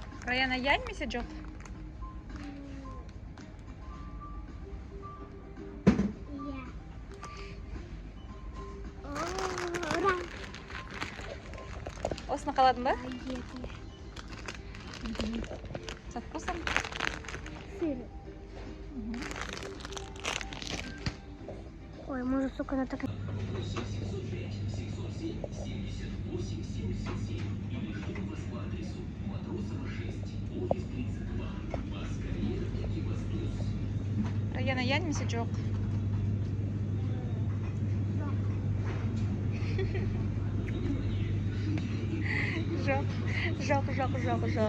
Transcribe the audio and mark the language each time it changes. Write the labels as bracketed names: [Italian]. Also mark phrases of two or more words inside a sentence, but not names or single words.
[Kazakh] Раяна, я немесе жоқ? Иә. Ура! Осыны қаладың ба? Еді. [Russian] Со вкусом? Сыр. Ой, может, сука, она такая... [Kazakh] Раяна, я немесе жоқ? Жоқ.